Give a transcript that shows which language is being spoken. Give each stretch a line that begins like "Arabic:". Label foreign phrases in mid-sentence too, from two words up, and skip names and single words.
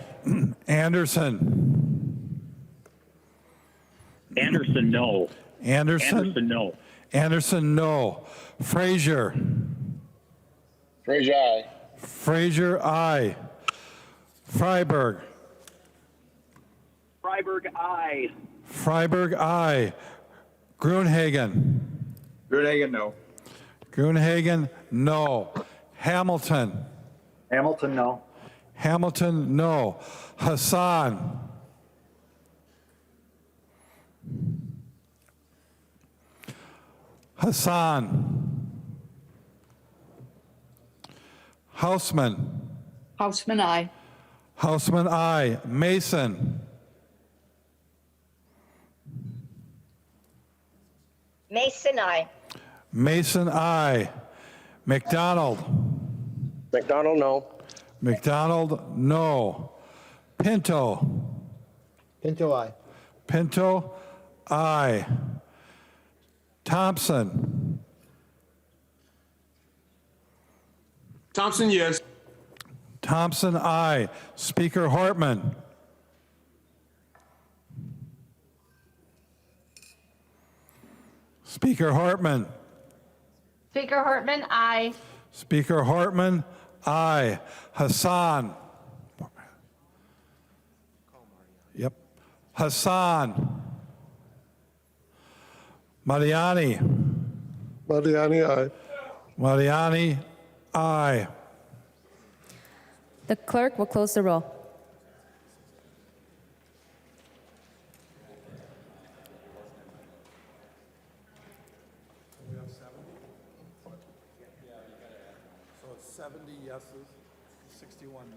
English: Anderson. Anderson, no. Anderson. Anderson, no. Anderson, no. Frazier. Frazier, aye. Frazier, aye. Freiberg. Freiberg, aye. Freiberg, aye. Gruenhagen. Gruenhagen, no. Gruenhagen, no. Hamilton. Hamilton, no. Hamilton, no. Hassan. Hassan. Hausman. Houseman, aye. Hausman, aye. Mason. Mason, aye. Mason, aye. McDonald. McDonald, no. McDonald, no. Pinto. Pinto, aye. Pinto, aye. Thompson. Thompson, yes. Thompson, aye. Speaker Hortman. Speaker Hortman. Speaker Hortman, aye. Speaker Hortman, aye. Hassan. Yep. Hassan. Mariani. Mariani, aye. Mariani, aye. The clerk will close the roll. So it's 70 yeses, 61 noes.